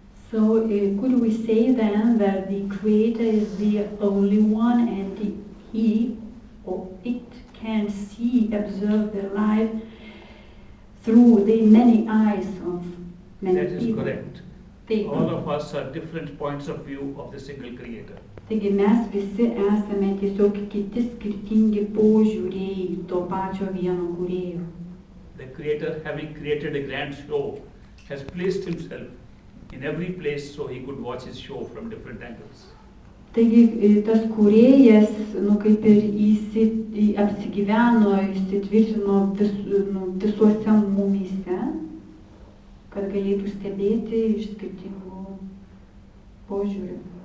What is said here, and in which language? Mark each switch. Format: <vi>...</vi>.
<en>So could we say then that the Creator is the only one and he or it can see, observe the life through the many eyes of many That is people? correct.</en> <lt>Taip.</lt> <en>All of us are different points of view of the single creator.</en> <lt>Taigi mes visi esame tiesiog kiti skirtingi požiūriai to pačio vieno kūrėjo.</lt> <en>The creator, having created a grand show, has placed himself in every place so he could watch his show from different angles.</en> <lt>Taigi tas kūrėjas, kaip ir apsigyveno, įsitvirtino visuose mumyse, kad galėtų stebėti iš skirtingų požiūrių.</lt>